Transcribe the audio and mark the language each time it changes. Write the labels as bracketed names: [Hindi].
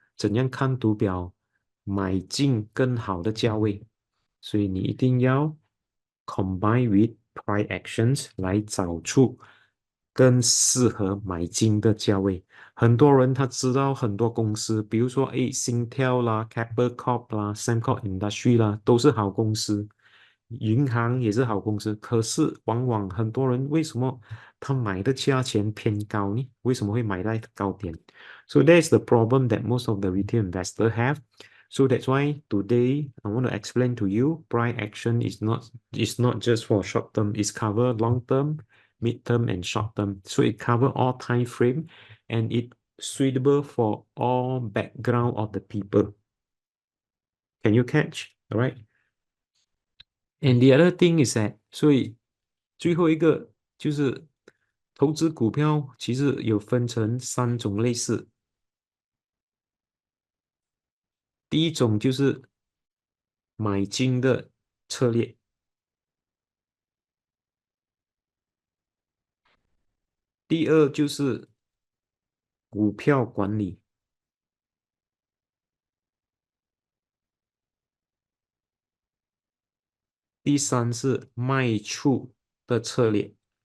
[Chinese] 怎样看图表买进更好的价位，所以你一定要 [English] combine with price actions [Chinese] 来找出更适合买进的价位。很多人他知道很多公司，比如说新跳啦、Capital Corp 啦、Sembcorp Industry 啦，都是好公司，银行也是好公司。可是往往很多人为什么他买的价钱偏高呢？为什么会买在高点？ [English] So that's the problem that most of the retail investors have. So that's why today I want to explain to you price action is not just for short term, it's cover long term, mid term and short term. So it cover all time frame and it suitable for all background of the people. Can you catch? All right. And the other thing is that [Chinese] 所以最后一个就是投资股票其实有分成三种类似。第一种就是买进的策略，第二就是股票管理，第三是卖出的策略。